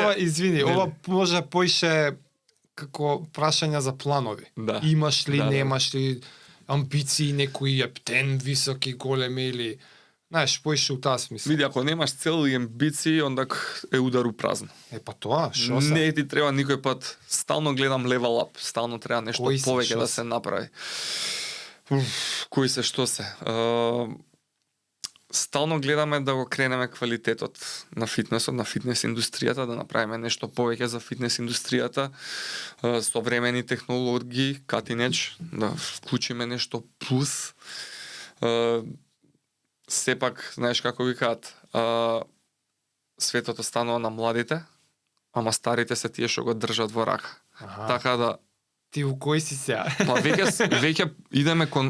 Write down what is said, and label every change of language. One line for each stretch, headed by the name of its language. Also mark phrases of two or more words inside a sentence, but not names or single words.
Macedonian: ова, извини, ова може поише како прашања за планови. Да. Имаш ли, Да, да. немаш ли амбиции, некои ептен, високи, големи или... Знаеш, поише у таа смисла. Види, ако немаш цел и амбиции, онда е удар у празно. Па тоа, шо се? Не ти треба никој пат. Стално гледам
English: level up,
Macedonian: стално треба нешто Кои се, повеќе шо да се? се направи. Кои се, што се? Стално гледаме да го кренеме квалитетот на фитнесот, на фитнес индустријата, да направиме нешто повеќе за фитнес индустријата, современи технологии,
English: cutting edge,
Macedonian: да вклучиме нешто плюс. Сепак, знаеш како викаат, светот останува на младите, ама старите се тие што го држат во рака. Така да Ти у кој си сега? па веќе идеме кон